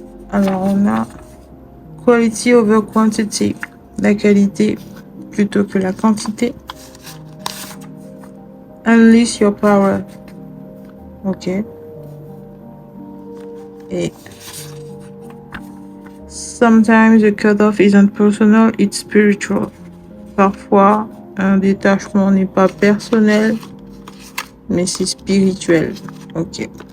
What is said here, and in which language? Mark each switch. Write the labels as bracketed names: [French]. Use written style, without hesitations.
[French] Alors on a [English] quality over quantity. [French] La qualité plutôt que la quantité. [English] Unleash your power. Ok. Et sometimes the cutoff isn't personal, it's spiritual. [French] Parfois, un détachement n'est pas personnel, mais c'est spirituel. [English] Ok.